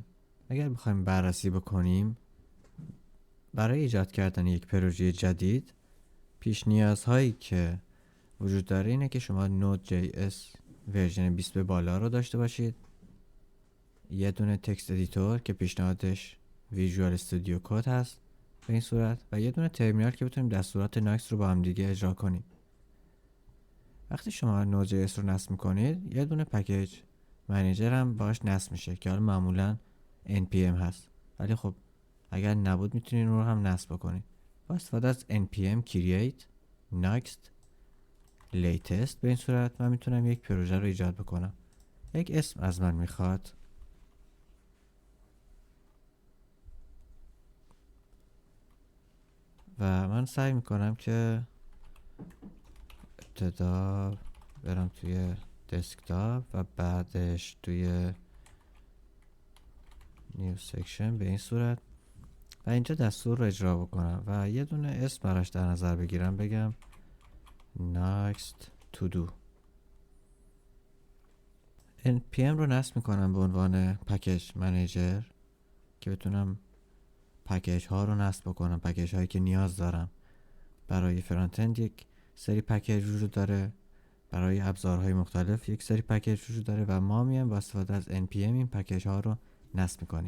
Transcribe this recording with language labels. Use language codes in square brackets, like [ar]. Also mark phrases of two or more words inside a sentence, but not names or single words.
[fa] اگر بخوایم بررسی بکنیم برای ایجاد کردن یک پروژه جدید پیش نیازهایی که وجود داره اینه که شما Node.js ورژن 20 به بالا رو داشته باشید، یه دونه [en] text editor [fa] که پیشنهادش ویژوال استودیو کد هست به این صورت، و یه دونه ترمینال که بتونیم دستورات ناکس رو با هم دیگه اجرا کنیم. وقتی شما Node.js رو نصب میکنید یه دونه [en] package manager [fa] هم باش نصب میشه که حالا معمولا npm هست، ولی خب اگر نبود میتونین اون رو هم نصب بکنید. با استفاده از npm create next latest به این صورت من میتونم یک پروژه رو ایجاد بکنم. یک اسم از من میخواد و من سعی میکنم که ابتدا برم توی دسکتاپ و بعدش توی [en] new section [fa] به این صورت و اینجا دستور رو اجرا بکنم و یه دونه اسم براش در نظر بگیرم، بگم next to do. npm رو نصب میکنم به عنوان [en] package manager [fa] که بتونم پکیج ها رو نصب بکنم، پکیج هایی که نیاز دارم. برای [en] front end [fa] یک سری پکیج وجود داره، برای ابزارهای مختلف یک سری پکیج وجود داره و ما میایم با استفاده از npm این پکیج ها رو نصب میکنیم.